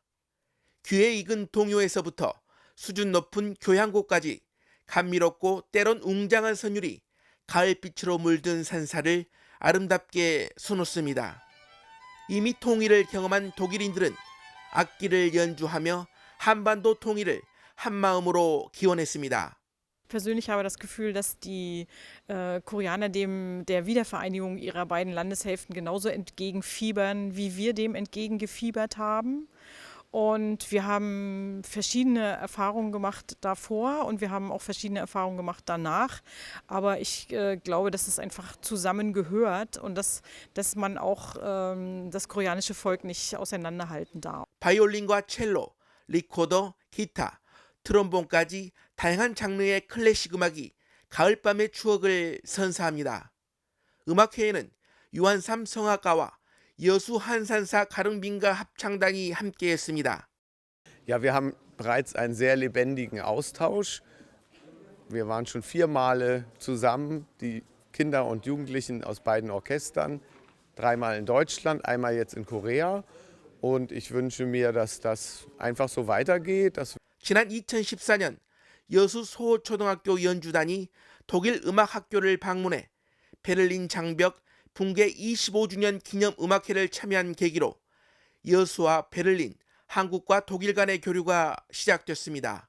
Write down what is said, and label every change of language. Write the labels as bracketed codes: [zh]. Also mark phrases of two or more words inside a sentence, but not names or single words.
[ko] 귀에 익은 동요에서부터 수준 높은 교향곡까지 감미롭고 때론 웅장한 선율이 가을빛으로 물든 산사를 아름답게 수놓습니다. 이미 통일을 경험한 독일인들은 악기를 연주하며 한반도 통일을 한마음으로 기원했습니다. [de] Persönlich habe das Gefühl, dass die Koreaner der Wiedervereinigung ihrer beiden Landeshälften genauso entgegenfiebern, wie wir dem entgegengefiebert haben. Und wir haben verschiedene Erfahrungen gemacht davor und wir haben auch verschiedene Erfahrungen gemacht danach. Aber ich glaube, dass es einfach zusammengehört und dass man auch das koreanische Volk nicht auseinanderhalten darf. [ko] 바이올린과 첼로, 리코더, 기타, 트롬본까지 다양한 장르의 클래식 음악이 가을밤의 추억을 선사합니다. 음악회에는 유한삼 성악가와 여수 한산사 가릉빈가 합창단이 함께했습니다. [de] Ja, wir haben bereits einen sehr lebendigen Austausch. Wir waren schon 4 Male zusammen, die Kinder und Jugendlichen aus beiden Orchestern, 3-mal in Deutschland, einmal jetzt in Korea. Und ich wünsche mir, dass das einfach so weitergeht. [ko] 지난 2014년 여수 소초등학교 연주단이 독일 음악학교를 방문해 베를린 장벽 붕괴 25주년 기념 음악회를 참여한 계기로 여수와 베를린, 한국과 독일 간의 교류가 시작됐습니다.